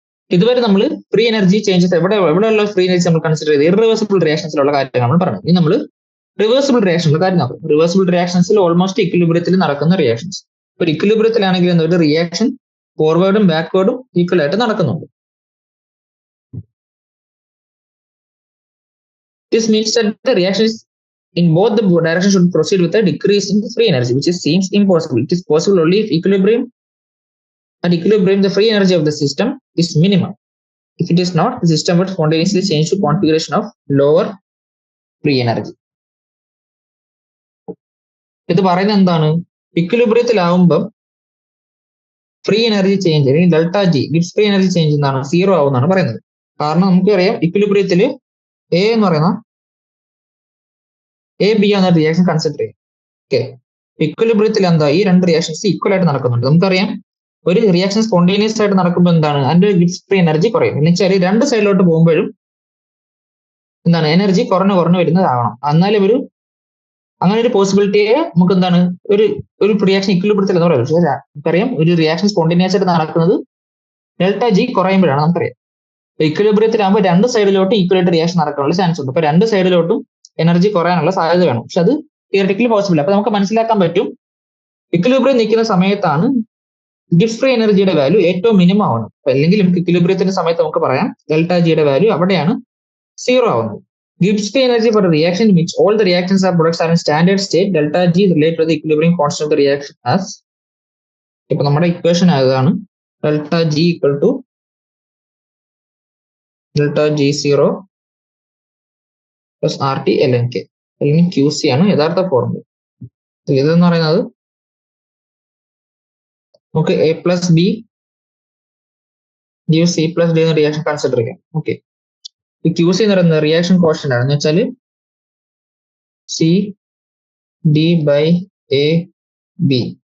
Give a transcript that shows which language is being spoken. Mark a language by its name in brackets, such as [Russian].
[Malayalam] ഇതുവരെ നമ്മൾ free energy changes എവിടെയുള്ള free energy നമ്മൾ കൺസിഡർ ചെയ്ത് ഇറിവേഴ്സിബിൾ റിയാക്ഷൻസിലുള്ള കാര്യങ്ങൾ നമ്മൾ പറഞ്ഞു. ഇനി നമ്മൾ റിവേഴ്സിബിൾ റിയാക്ഷനുള്ള കാര്യം നോക്കും. റിവേഴ്സിബിൾ റിയാക്ഷൻസിൽ ഓൾമോസ്റ്റ് ഇക്വിലിബ്രിയത്തിൽ നടക്കുന്ന റിയാക്ഷൻസ്. ഒരു ഇക്വിലിബ്രിയത്തിലാണെങ്കിൽ ഒരു റിയാക്ഷൻ ഫോർവേഡും ബാക്ക്വേർഡും ഈക്വൽ ആയിട്ട് നടക്കുന്നുണ്ട്. [English] This means that the reactions in both the directions should proceed with a decrease in free energy, which seems impossible. It is possible only if at equilibrium the free energy of the system is minimum. If it is not, the system would spontaneously change to configuration of lower free energy. [Malayalam] ഇത് പറയുന്നത് എന്താണ്? ഇക്വിലിബ്രിയത്തിലാവുമ്പോൾ free energy change അല്ലെങ്കിൽ delta G Gibbs free energy change എന്താണ്? Zero ആവുമെന്നാണ് പറയുന്നത്. കാരണം നമുക്കറിയാം ഇക്വിലിബ്രിയത്തിൽ A എന്ന് പറയുന്ന എ ബി എന്ന റിയാക്ഷൻ കൺസിഡർ ചെയ്യും. ഓക്കെ, ഇക്വിലിബ്രിയത്തിൽ എന്താ ഈ രണ്ട് റിയാക്ഷൻസ് ഈക്വൽ ആയിട്ട് നടക്കുന്നുണ്ട്. നമുക്കറിയാം ഒരു റിയാക്ഷൻ സ്പോണ്ടേനിയസ് ആയിട്ട് നടക്കുമ്പോൾ എന്താണ് അതിന്റെ ഗിബ്സ് ഫ്രീ എനർജി കുറയും. എന്ന് വെച്ചാൽ രണ്ട് സൈഡിലോട്ട് പോകുമ്പോഴും എന്താണ് എനർജി കുറഞ്ഞു വരുന്നതാവണം. എന്നാലും അങ്ങനെ ഒരു പോസിബിലിറ്റിയെ നമുക്ക് എന്താണ് ഒരു റിയാക്ഷൻ ഇക്വിലിബ്രിയത്തിൽ എന്ന് പറയുന്നത്. പക്ഷേ നമുക്കറിയാം ഒരു റിയാക്ഷൻ സ്പോണ്ടേനിയസ് ആയിട്ട് നടക്കുന്നത് ഡെൽറ്റ ജി കുറയുമ്പോഴാണ് നമുക്കറിയാം. ഇക്വിലിബ്രിയത്തിലാകുമ്പോൾ രണ്ട് സൈഡിലോട്ടും ഈക്വൽ ആയിട്ട് റിയാക്ഷൻ നടക്കാനുള്ള ചാൻസ് ഉണ്ട്. അപ്പൊ രണ്ട് സൈഡിലോട്ടും എനർജി കുറയാനുള്ള സാധ്യത വേണം. പക്ഷെ അത് തിയററ്റിക്കലി പോസിബിൾ. അപ്പൊ നമുക്ക് മനസ്സിലാക്കാൻ പറ്റും ഇക്വിലിബ്രിയം നിൽക്കുന്ന സമയത്താണ് ഗിബ്സ് ഫ്രീ എനർജിയുടെ വാല്യൂ ഏറ്റവും മിനിമം ആവുന്നത്. അല്ലെങ്കിൽ നമുക്ക് ഇക്വിലിബ്രിയത്തിന്റെ സമയത്ത് നമുക്ക് പറയാം ഡെൽറ്റ ജിയുടെ വാല്യൂ അവിടെയാണ് സീറോ ആവുന്നത്. [English] Gibbs free energy for a reaction in which all the reactions or products are in standard state, delta G is related to the equilibrium constant of the reaction as [Malayalam] ഇപ്പൊ നമ്മുടെ equation അതാണ് [English] delta G equal to delta G zero plus R T L N K അല്ലെങ്കിൽ Q C [Malayalam] ആണ് യഥാർത്ഥ formula. ഇതെന്ന് പറയുന്നത് നമുക്ക് A plus B give C plus D എന്ന റിയാക്ഷൻ കൺസിഡർ ചെയ്യാം. ഓക്കെ, ഈ ക്യൂ സി എന്ന് പറയുന്നത് റിയാക്ഷൻ കോൺസ്റ്റന്റ് ആണ്. എന്ന് വെച്ചാൽ C D by A B.